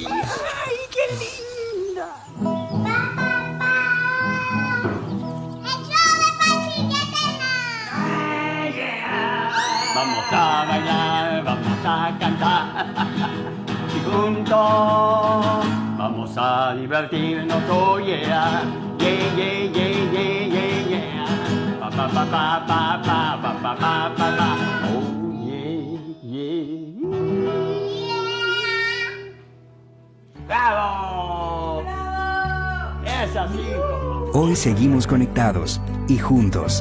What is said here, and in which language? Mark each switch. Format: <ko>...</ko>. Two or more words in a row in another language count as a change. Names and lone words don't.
<es>¡Ay, qué linda! Vamos a bailar, vamos a cantar y juntos vamos a divertirnos,</es> <en>oh yeah, yeah, yeah, yeah, yeah, yeah, yeah. Pa pa pa pa pa pa pa pa pa pa pa. Oh yeah, yeah.</en> <es>¡Bravo! ¡Bravo! ¡Es así! Hoy seguimos conectados y juntos.</es>